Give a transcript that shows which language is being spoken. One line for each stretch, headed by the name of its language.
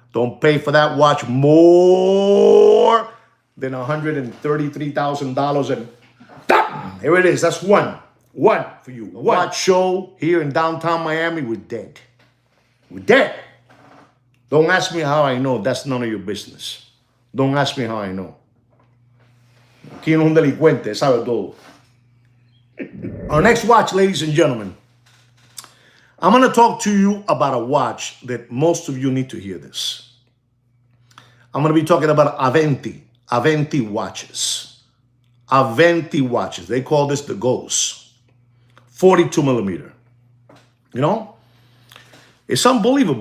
English: Don't pay for that watch more than $133,000. And here it is. That's one for you. A watch show here in downtown Miami. We're dead. We're dead. Don't ask me how I know. That's none of your business. Don't ask me how I know.
Spanish: Aquí no es un delincuente, sabe todo.
English: Our next watch, ladies and gentlemen. I'm going to talk to you about a watch that most of you need to hear this. I'm going to be talking about Aventi watches. Aventi watches. They call this the Ghost. 42 millimeter. You know? It's unbelievable.